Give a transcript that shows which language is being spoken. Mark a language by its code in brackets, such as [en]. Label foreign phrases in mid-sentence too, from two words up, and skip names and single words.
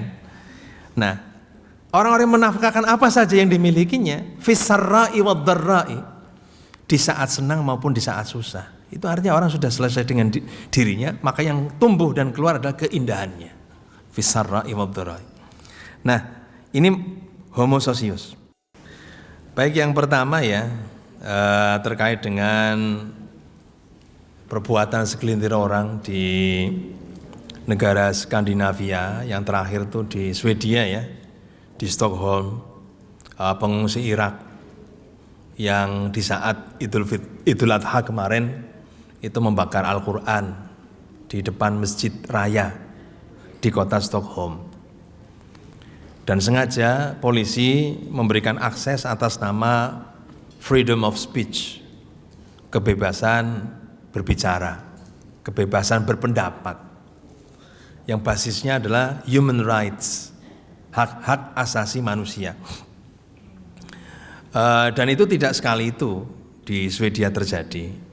[id] Nah, orang-orang yang menafkahkan apa saja yang dimilikinya, [ar] في السراء والضراء, [id] di saat senang maupun di saat susah. Itu artinya orang sudah selesai dengan dirinya, maka yang tumbuh dan keluar adalah keindahannya. [ar] في السراء والضراء. [id] Nah, ini [la] homo socius. [id] Baik, yang pertama ya, terkait dengan perbuatan segelintir orang di negara Skandinavia, yang terakhir tuh di Swedia ya, di Stockholm, pengungsi Irak yang di saat Idul Adha kemarin itu membakar Al-Quran di depan masjid raya di kota Stockholm. Dan sengaja polisi memberikan akses atas nama [en] freedom of speech, [id] kebebasan berbicara, kebebasan berpendapat, yang basisnya adalah [en] human rights, [id] hak-hak asasi manusia. Dan itu tidak sekali itu di Swedia terjadi.